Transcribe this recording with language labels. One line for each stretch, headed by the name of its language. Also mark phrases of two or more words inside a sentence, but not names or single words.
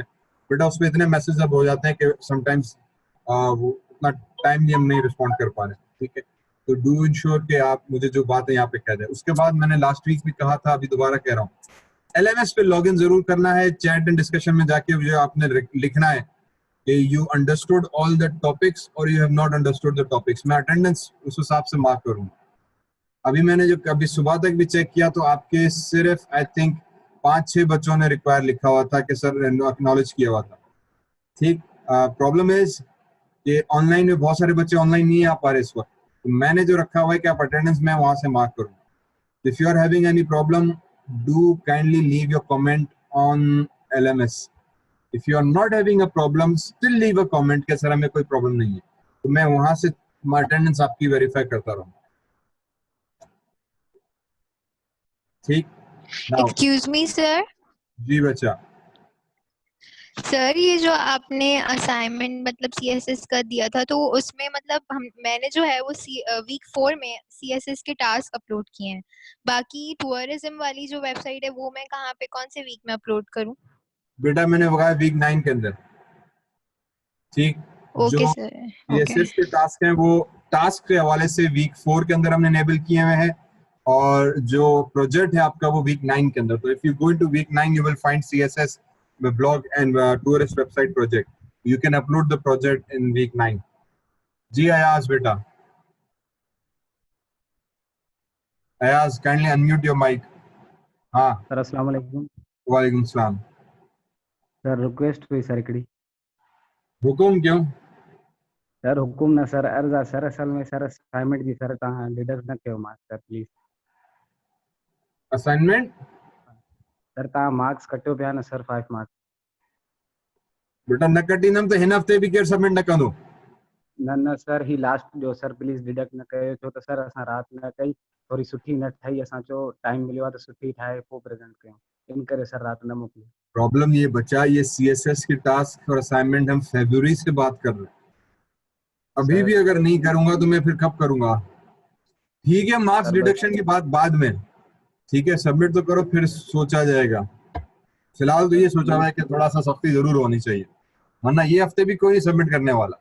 Hindi: बेटा उस पर इतने मैसेज अब हो जाते हैं कि समटाइम्स वो उतना टाइम नहीं, हम नहीं रिस्पॉन्ड कर पा रहे। ठीक है, तो
English: do ensure
Hindi: कि आप मुझे जो बात है यहाँ पे कह दें। उसके बाद मैंने लास्ट वीक भी कहा था, अभी दोबारा कह रहा हूँ, LMS पे लॉगिन जरूर करना है।
English: chat and discussion
Hindi: में जाके जो आपने लिखना है कि
English: you understood all the topics
Hindi: और
English: you have not understood the topics.
Hindi: मैं अटेंडेंस उस हिसाब से मार्क करूंगा। अभी मैंने जो कभी सुबह तक भी चेक किया तो आपके सिर्फ
English: I think
Hindi: 5-6 बच्चों ने रिक्वायर लिखा हुआ था कि सर एक्नॉलेज किया हुआ था। ठीक,
English: problem is
Hindi: कि ऑनलाइन में बहुत सारे बच्चे ऑनलाइन नहीं आ पा रहे इस वक्त, तो मैंने जो रखा हुआ है कि आप अटेंडेंस में वहां से मार्क करूँ।
English: if you are having any problem do kindly leave your comment on LMS. If you are not having a problem, still leave a comment
Hindi: कि सर हमें कोई प्रॉब्लम नहीं है, तो मैं वहां से अटेंडेंस आपकी वेरीफाई करता रहूँ। ठीक, एक्सक्यूज मी सर। जी बच्चा। सर ये जो आपने असाइनमेंट मतलब CSS का दिया था, तो उसमें मतलब मैंने जो है वो वीक 4 में CSS के टास्क अपलोड किए हैं। बाकी टूरिज्म वाली जो वेबसाइट है वो मैं कहाँ पे कौन से वीक में अपलोड करूँ? बेटा मैंने बताया वीक 9 के अंदर। ठीक, ओके जो सर, ओके। CSS के टास्क हैं वो टास्क के हवाले से वीक 4 के अंदर हमने एनेबल किए हुए हैं, और जो प्रोजेक्ट है आपका वो वीक 9 के अंदर।
English: तो if you go into week 9 you will find CSS blog and tourist website project. You can upload the project in week 9.
Hindi: जी अयाज बेटा, अयाज
English: kindly unmute your mic.
Hindi: हाँ
Arabic: सर السلام عليكم. وعليكم السلام.
Sindhi: सर रिक्वेस्ट हुई सर हिकिड़ी। हुकुम क्यों? सर हुकुम न सर अर्ज़ा सर, असल में सर असाइनमेंट जी सर तव्हां डिडक्ट न कयो मार्क्स सर प्लीज़। असाइनमेंट सर तव्हां मार्क्स कटियो पिया न सर 5 मार्क्स। बेटा न कटींदमि त हिन हफ़्ते बि केरु सबमिट न कंदो। न सर ही लास्ट जो सर प्लीज़ डिडक्ट न कयो, छो त सर असां राति न कई, थोड़ी सुठी न ठही, असां चयो टाइम मिलियो आहे त सुठी ठाहे पोइ प्रेज़ेंट कयूं, इन करे सर राति न मोकिली।
Hindi: प्रॉब्लम ये बचा, ये CSS के टास्क और असाइनमेंट हम फरवरी से बात कर रहे हैं। अभी भी अगर नहीं करूंगा तो मैं फिर कब करूंगा? ठीक है, मार्क्स डिडक्शन की बात बाद में, ठीक है, सबमिट तो करो फिर सोचा जाएगा। फिलहाल तो ये सोचा हुआ है कि थोड़ा सा सख्ती जरूर होनी चाहिए, वरना ये हफ्ते भी कोई सबमिट करने वाला।